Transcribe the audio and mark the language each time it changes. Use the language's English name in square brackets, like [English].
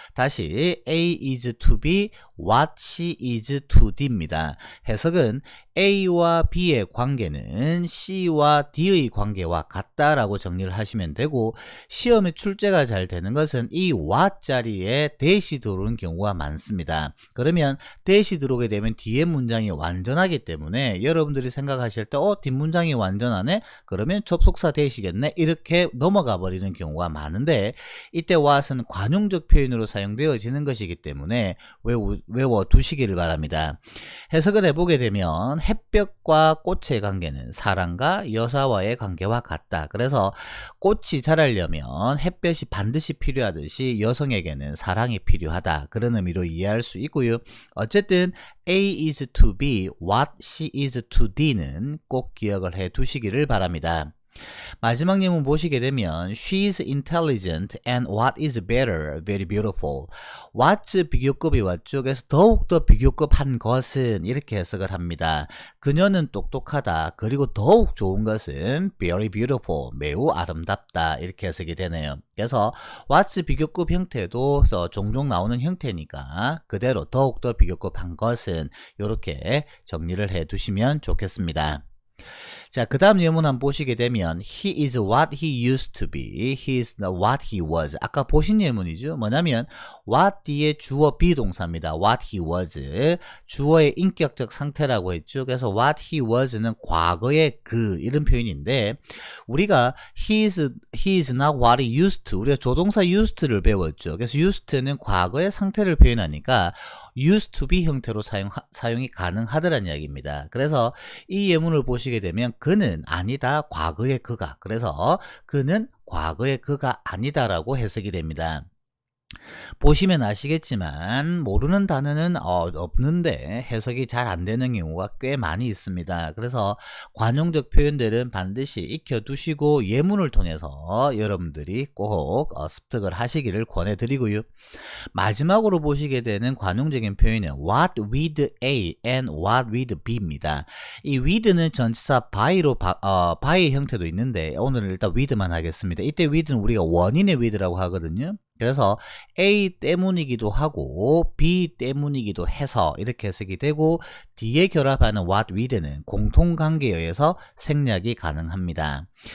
[Korean] 다시 [English] A is to B, what she is to D입니다. [Korean] 해석은 A와 B의 관계는 C와 D의 관계와 같다라고 정리를 하시면 되고, 시험에 출제가 잘 되는 것은 이 what 자리에 대시 들어오는 경우가 많습니다. 그러면 대시 들어오게 되면 뒤에 문장이 완전하기 때문에 여러분들이 생각하실 때 뒷문장이 완전하네? 그러면 접속사 대시겠네? 이렇게 넘어가 버리는 경우가 많은데, 이때 what은 관용적 표현으로 사용되어지는 것이기 때문에 외워 두시기를 바랍니다. 해석을 해보게 되면 햇볕과 꽃의 관계는 사람과 여사와의 관계와 같다. 그래서 꽃이 자라려면 햇볕이 반드시 필요하듯이 여성에게는 사랑이 필요하다. 그런 의미로 이해할 수 있고요. 어쨌든 [English] A is to B, what she is to D는 [Korean] 꼭 기억을 해 두시기를 바랍니다. 마지막 예문 보시게 되면 [English] She is intelligent and what is better, very beautiful. [Korean] What's 비교급이 왔죠. 그래서 더욱더 비교급한 것은 이렇게 해석을 합니다. 그녀는 똑똑하다. 그리고 더욱 좋은 것은 [English] very beautiful, [Korean] 매우 아름답다. 이렇게 해석이 되네요. 그래서 what's 비교급 형태도 종종 나오는 형태니까 그대로 더욱더 비교급한 것은 이렇게 정리를 해 두시면 좋겠습니다. 자, 그 다음 예문 한번 보시게 되면 [English] He is what he used to be. He is what he was. 아까 보신 예문이죠. [Korean] 뭐냐면 what 뒤에 주어 비동사입니다. [English] What he was. [Korean] 주어의 인격적 상태라고 했죠. 그래서 [English] what he was [Korean] 는 과거의 그, 이런 표현인데, 우리가 [English] he is not what he used to. [Korean] 우리가 조동사 used를 배웠죠. 그래서 used는 과거의 상태를 표현하니까 used to be 형태로 사용이 가능하다는 이야기입니다. 그래서 이 예문을 보시게 되면 그는 아니다, 과거의 그가. 그래서 그는 과거의 그가 아니다라고 해석이 됩니다. 보시면 아시겠지만 모르는 단어는 없는데 해석이 잘 안 되는 경우가 꽤 많이 있습니다. 그래서 관용적 표현들은 반드시 익혀두시고 예문을 통해서 여러분들이 꼭 습득을 하시기를 권해드리고요. 마지막으로 보시게 되는 관용적인 표현은 [English] what with A and what with B [Korean] 입니다. 이 with는 전치사 by로 by 형태도 있는데 오늘은 일단 with만 하겠습니다. 이때 with는 우리가 원인의 with라고 하거든요. 그래서 A 때문이기도 하고 B 때문이기도 해서 이렇게 해석이 되고, 뒤에 결합하는 what with는 공통관계에 의해서 생략이 가능합니다.